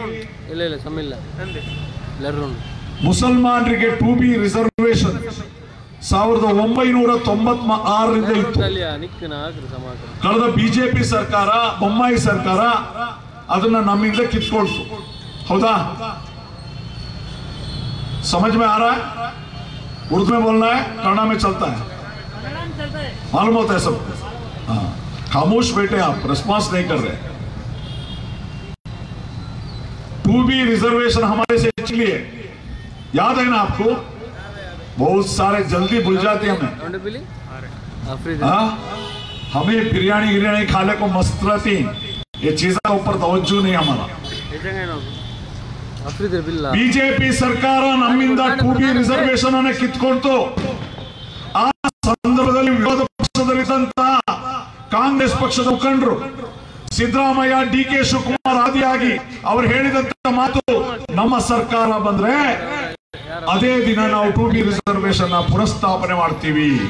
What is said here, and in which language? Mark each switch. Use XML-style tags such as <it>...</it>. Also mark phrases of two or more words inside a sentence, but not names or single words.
<kn>ಮುಸಲ್ಮಾನರಿಗೆ 2B ರಿಸರ್ವೇಶನ್ 1996ರಿಂದ ಇತ್ತು. ಕಳೆದ ಬಿಜೆಪಿ ಸರ್ಕಾರ, ಬೊಮ್ಮಾಯಿ ಸರ್ಕಾರ ಅದನ್ನ ನಮ್ಮಿಂದ ಕಿತ್ಕೊಳ್ತು. ಹೌದಾ?</kn> <hi>समझ में आ रहा है? उर्दू में बोलना है, कन्नड़ में चलता है, मालूम होता है सबको? हाँ, खामोश बैठे आप, रिस्पॉन्स नहीं कर रहे. 2B रिजर्वेशन हमारे से इसलिए याद है ना आपको? बहुत सारे जल्दी भूल जाते हैं हमें. हमें बिरयानी खाने को मस्त रहती, ये चीजों के ऊपर तवज्जो नहीं हमारा.</hi> <kn>ಬಿಜೆಪಿ ಸರ್ಕಾರ ನಮ್ಮಿಂದ 2B ರಿಸರ್ವೇಶನ್ ಅನ್ನು ಕಿತ್ಕೊಳ್ತು. ಆ ಸಂದರ್ಭದಲ್ಲಿ ವಿರೋಧ ಪಕ್ಷದಲ್ಲಿದ್ದಂತಹ ಕಾಂಗ್ರೆಸ್ ಪಕ್ಷದ ಮುಖಂಡರು ಸಿದ್ದರಾಮಯ್ಯ, DK ಶಿವಕುಮಾರ್ ಆದಿಯಾಗಿ ಅವರು ಹೇಳಿದಂತ ಮಾತು, ನಮ್ಮ ಸರ್ಕಾರ ಬಂದ್ರೆ ಅದೇ ದಿನ ನಾವು 2B ರಿಸರ್ವೇಶನ್ ಪುನಃಸ್ಥಾಪನೆ ಮಾಡ್ತೀವಿ.</kn>